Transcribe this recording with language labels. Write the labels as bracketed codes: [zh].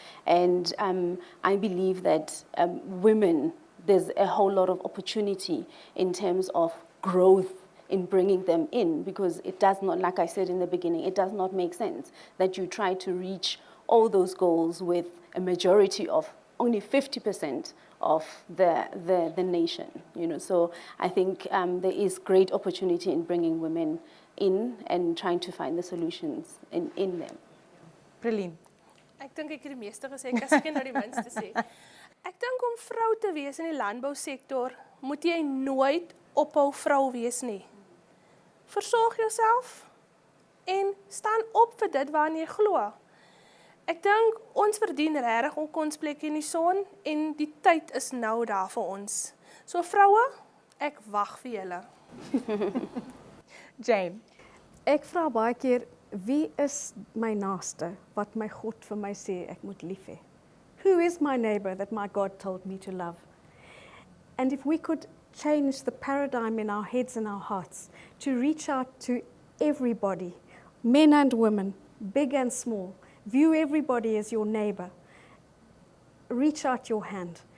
[en] And I believe that women, there's a whole lot of opportunity in terms of growth in bringing them in, because it does not, like I said in the beginning, it does not make sense that you try to reach all those goals with a majority of only 50% of the nation, you know. So I think there is great opportunity in bringing women in and trying to find the solutions in them. Pauline. [af] Ek dink ek het die meeste gesê, ek as ek nou die minste sê. Ek dink om vrou te wees in die landbousektor, moet jy nooit ophou vrou wees nie. Versorg jouself en staan op vir dit waarna jy glo. Ek dink ons verdien regtig ons plek in die son, en die tyd is nou daar vir ons. So vroue, ek wag vir julle. Jane. Ek vra baie keer, wie is my naaste wat my God vir my sê ek moet lief hê? [en] Who is my neighbor that my God told me to love? And if we could change the paradigm in our heads and our hearts to reach out to everybody, men and women, big and small, view everybody as your neighbor, reach out your hand.